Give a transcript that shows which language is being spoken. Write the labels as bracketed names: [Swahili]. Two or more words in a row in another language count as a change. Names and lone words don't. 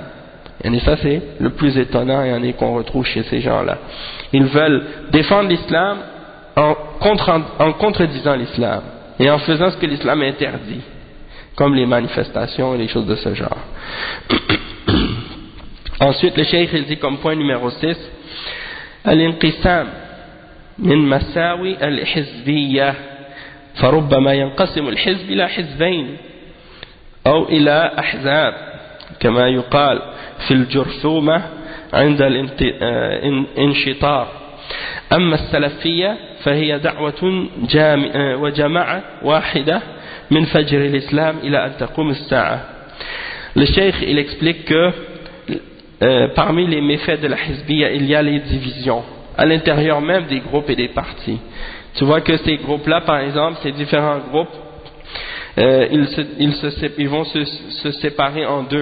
[French] Et ça c'est le plus étonnant, et en qu'on retrouve chez ces gens-là. Ils veulent défendre l'islam en contredisant l'islam et en faisant ce que l'islam interdit, comme les manifestations et les choses de ce genre. Ensuite, le cheikh il dit comme point numéro 6, [Arabic] الانقسام من مساوئ الحزبية فربما ينقسم الحزب إلى حزبين أو إلى أحزاب كما يقال في الجرثومة عند الانشطار. أما السلفية فهي دعوة وجماعة واحدة من فجر الإسلام إلى أن تقوم الساعة. [French] Le cheikh il explique que parmi les méfaits de la hizbiyya il y a les divisions à l'intérieur même des groupes et des partis. Tu vois que ces groupes-là, par exemple, ces différents groupes, ils vont se séparer en deux.